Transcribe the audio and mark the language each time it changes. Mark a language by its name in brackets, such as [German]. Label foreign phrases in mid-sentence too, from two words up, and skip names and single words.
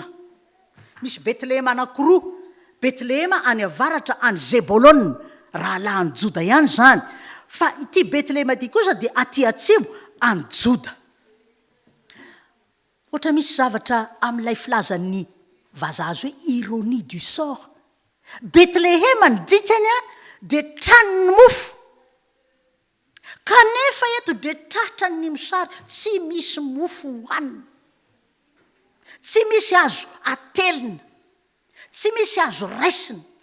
[Malagasy] Misy Betlehema anankiroa, Betlehema any avaratra any Zebolona raha lahy any Joda ihany zany, fa ity Betlehema ity kosa dia aty atsimo any Joda. Ohatra misy zavatra amin'ilay filazan'ny vazaha azy hoe [French] ironie du sort. [Malagasy] Betlehema ny dikany dia tranony mofo, kanefa eto dia tratra ny mosary tsy misy mofo hohanina, tsy misy azo atelina, tsy misy azo raisina.